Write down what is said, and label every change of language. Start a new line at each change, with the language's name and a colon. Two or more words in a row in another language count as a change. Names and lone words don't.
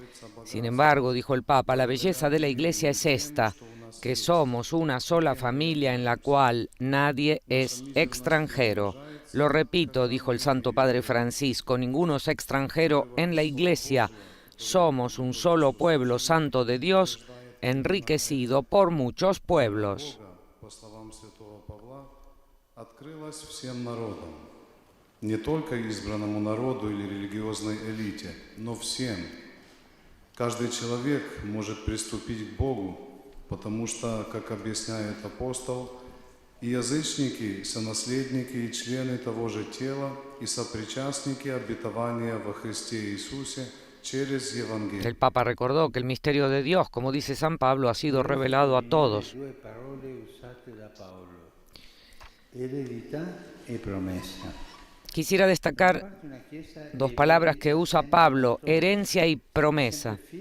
Spanish: Sin embargo, dijo el Papa, la belleza de la Iglesia es esta, que somos una sola familia en la cual nadie es extranjero. Lo repito, dijo el Santo Padre Francisco, ninguno es extranjero en la Iglesia. Somos un solo pueblo santo de Dios, enriquecido por muchos pueblos.
Russian: По словам святого Павла, открылась всем народам, не только избранному народу или религиозной элите, но всем. Каждый человек может приступить к Богу, потому что, как объясняет апостол, и язычники, сонаследники и члены того же тела, и сопричастники обетования во Христе Иисусе через Евангелие.
Spanish: El Papa recordó que el misterio de Dios, como dice San Pablo, ha sido revelado a todos. Quisiera destacar dos palabras que usa Pablo: herencia y promesa.